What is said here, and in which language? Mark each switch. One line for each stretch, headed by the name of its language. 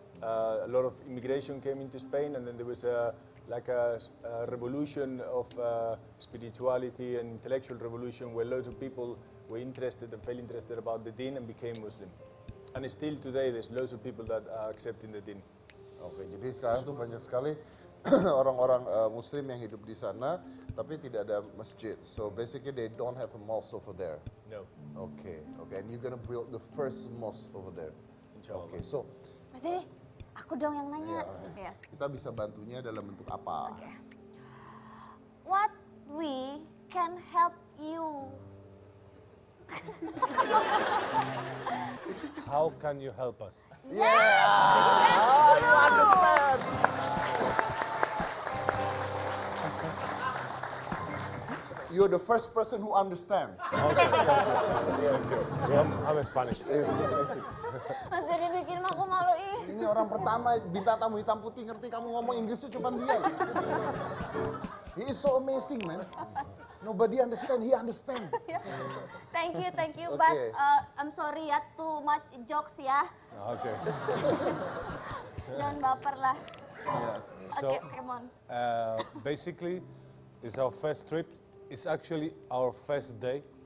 English: A lot of immigration came into Spain, and then there was a revolution of spirituality and intellectual revolution where loads of people were interested and felt interested about the Deen and became Muslim. And still today, there's loads of people that are accepting the Deen.
Indonesian: Oke, jadi sekarang tuh banyak sekali orang-orang Muslim yang hidup di sana, tapi tidak ada masjid.
English: So basically they don't have a mosque over there. No. Okay, and you're gonna build the first mosque over there. Inshallah. Okay, so
Indonesian: Mas Dede, aku dong yang nanya.
English: Yes.
Indonesian: kita bisa bantunya dalam bentuk apa?
English: Okay. What we can help you? How can you help us? Yeah, you understand. You're the first person who understand. Yes, I'm Spanish.
Indonesian: Mas Dede bikin aku malu ih. Ini orang pertama bintang tamu hitam putih ngerti kamu ngomong Inggris tuh cuma dia.
English: He is so amazing, man. Nobody understand, he understand. Thank you. Okay. But I'm sorry ya, too much jokes ya. Okay.
Indonesian: Jangan baper lah.
English: Yes. Oke, come on. Basically, it's our first trip. It's actually our first day.